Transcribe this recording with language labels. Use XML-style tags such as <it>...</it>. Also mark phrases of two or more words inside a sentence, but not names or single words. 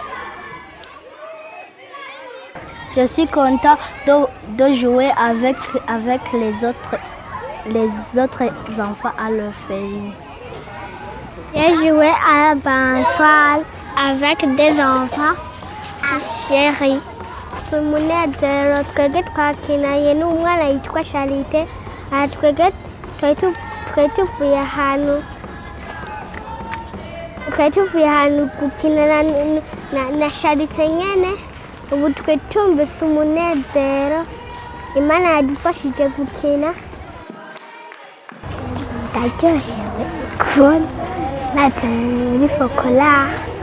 <fr>Je suis content de jouer avec les autres enfants à l'orphelinat. J'ai joué à la balançoire avec des enfants chéris.</fr> <rn>Umunezero twebwe twakinanye n'umwana yitwa Charite twebwe twari tuvuye ahantu gukinana na Charite nyene ubu twe tumvise umunezero Imana yadufashije gukina ndaryohewe kubona naje muri Focolari</rn>